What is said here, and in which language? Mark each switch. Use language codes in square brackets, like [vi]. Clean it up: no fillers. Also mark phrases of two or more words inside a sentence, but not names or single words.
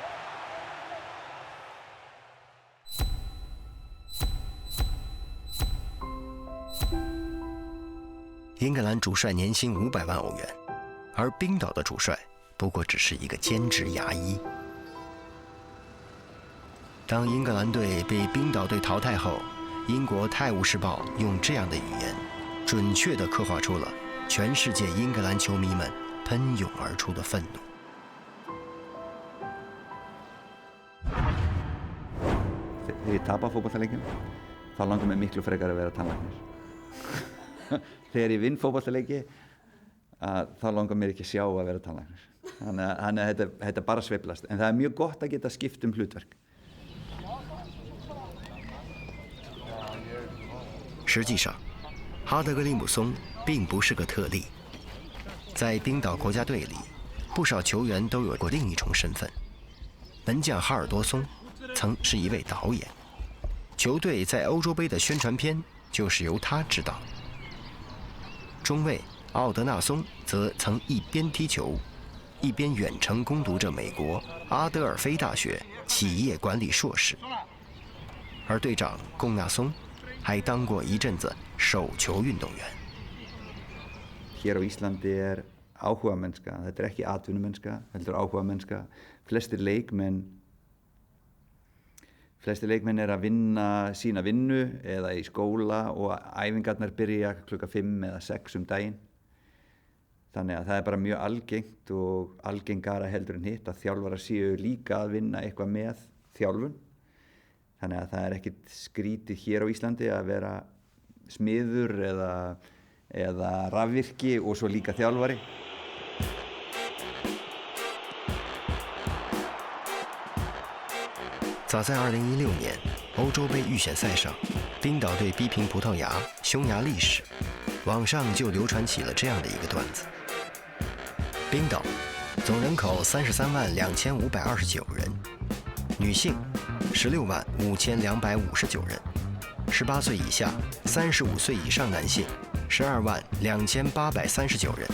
[zh] 英格兰主帅年薪500万欧元，而冰岛的主帅不过只是一个兼职牙医。当英格兰队被冰岛队淘汰后，英国《泰晤士报》用这样的语言，准确地刻画出了全世界英格兰球迷们喷涌而出的愤怒。 [is] Þegar ég tapa fótboltaleikjum, þá langar mér miklu frekar að vera tannlæknir. Þegar ég vinn fótboltaleiki, þá langar mér ekki að sjá að vera tannlæknir. Þannig að þetta bara sveiflast. En það er mjög gott að geta skipt hlutverk. [zh] 实际上，哈德格里姆松并不是个特例。在冰岛国家队里，不少球员都有过另一重身份。门将哈尔多松曾是一位导演，球队在欧洲杯的宣传片就是由他执导。中卫奥德纳松则曾一边踢球，一边远程攻读着美国阿德尔菲大学企业管理硕士。而队长贡纳松还当过一阵子手球运动员。 [is] Hér á Íslandi áhugamennska, þetta ekki atvinnumennska, heldur áhugamennska. Flestir leikmenn að vinna sína vinnu eða í skóla og æfingarnar byrja klukkan 5 eða 6 daginn. Þannig að það bara mjög algengt og algengara heldur en hitt að þjálfarar séu líka að vinna eitthvað með þjálfun. Þannig að það ekkert skrítið hér á Íslandi að vera smiður eða rafvirki og svo líka þjálfari. [zh] 早在2016年欧洲杯预选赛上，冰岛队逼平葡萄牙、匈牙利时，网上就流传起了这样的一个段子：冰岛总人口33万2529人，女性16万5259人，18岁以下、35岁以上男性12万2839人。